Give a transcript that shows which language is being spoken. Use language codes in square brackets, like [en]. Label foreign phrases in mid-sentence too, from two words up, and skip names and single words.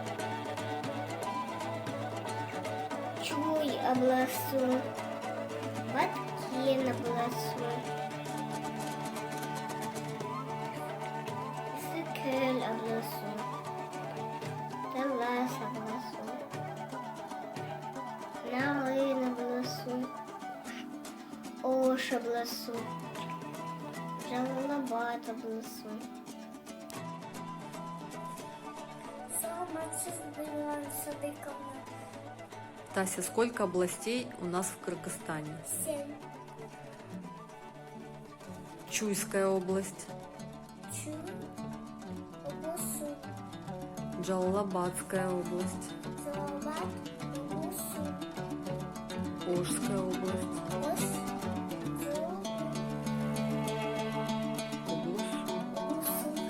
[ky] Чуй обласу, Баткен обласу, Иссык-Көл обласу, Талас обласу, Нарын обласу, Ош обласу, Жалалабад обласу. Саламатсызбы, Миновар Садыковна. [ru] Тася, сколько областей у нас в Кыргызстане? 7. Чуйская область, [ky] Чуй обласу, [ru] Джалалабадская область, [ky] Жалалабад обласу, [ru] Ошская область, [ky] Ош обласу,